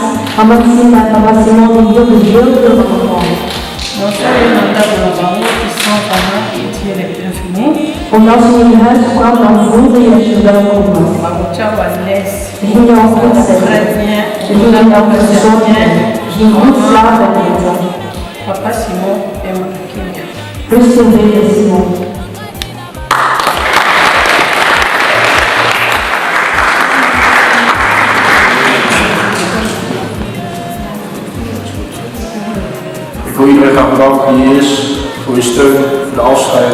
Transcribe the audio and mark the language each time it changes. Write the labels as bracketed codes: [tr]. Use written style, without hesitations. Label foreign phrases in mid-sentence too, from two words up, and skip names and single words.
[nl] Maar Maxime en papa Simon die hielden heel veel van elkaar. Omdat je in je huis kwam, dan voelde je dat je welkom was. Je ging je al goed zetten. Je ging je al verzorgen. Je ging goed slapen en eten. [fr] Papa Simon et mon Kenya. [nl] Rust in vrede, Simon. Ik wil iedereen graag bedanken die hier is, voor je steun, voor de afscheid.